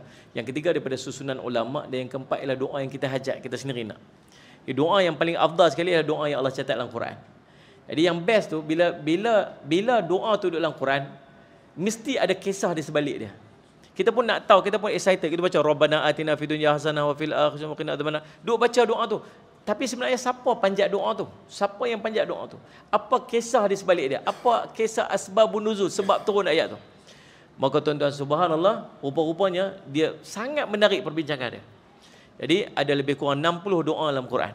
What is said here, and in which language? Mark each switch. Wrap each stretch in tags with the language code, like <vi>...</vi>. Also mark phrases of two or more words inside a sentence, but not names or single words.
<ms>Yang ketiga daripada susunan ulama'. Dan yang keempat ialah doa yang kita hajat, kita sendiri nak. Doa yang paling afdal sekali adalah doa yang Allah catat dalam Quran. Jadi yang best tu, bila doa tu dalam Quran, mesti ada kisah di sebalik dia. Kita pun nak tahu, kita pun excited. Kita baca</ms> <ar>ربنا آتنا في الدنيا حسنة وفي الآخرة حسنة وقنا عذاب النار.</ar> <ms>Duk baca doa tu. Tapi sebenarnya siapa panjat doa tu? Siapa yang panjat doa tu? Apa kisah di sebalik dia? Apa kisah</ms> <ar>أسباب النزول,</ar> <ms>sebab turun ayat tu? Maka tuan-tuan, subhanallah, rupa-rupanya dia sangat menarik perbincangan dia. Jadi ada lebih kurang 60 doa dalam Quran.</ms>